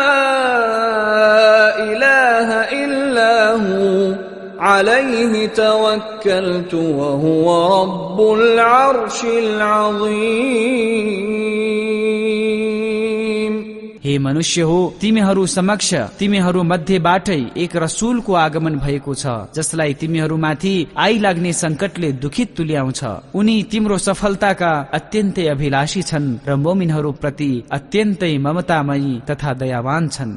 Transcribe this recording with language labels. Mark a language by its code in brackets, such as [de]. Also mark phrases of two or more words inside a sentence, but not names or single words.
[ar] إله إلا هو عليه توكلت وهو رب العرش العظيم। [ne] हे मनुष्य हो, तिमीहरू समक्ष तिमीहरू मध्येबाटै एक रसूलको आगमन भएको छ जसलाई तिमीहरूमाथि आइलाग्ने संकटले दुखित तुल्याउँछ। उनी तिम्रो सफलताका अत्यन्तै अभिलाषी छन् र मोमिनहरू प्रति अत्यन्तै ममतामयी तथा दयावान छन्।